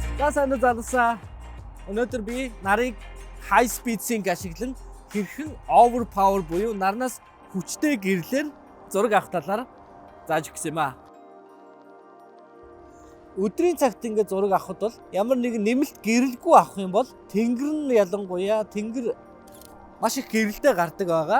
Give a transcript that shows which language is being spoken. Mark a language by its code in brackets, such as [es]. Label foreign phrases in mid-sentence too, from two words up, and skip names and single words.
[mn] сайн залуусаа. Өнөөдөр би нарыг [en] high speed sync [mn] ашиглан хэрхэн overpower буюу нарнаас хүчтэй гэрлэр зураг авах талаар зааж өгсөн юм аа. Өдрийн цагт ингээд зураг авахд бол ямар нэгэн нэмэлт гэрэлгүй авах юм бол тэнгэр нь ялангуяа тэнгэр маш их гэрэлтэй гардаг байгаа.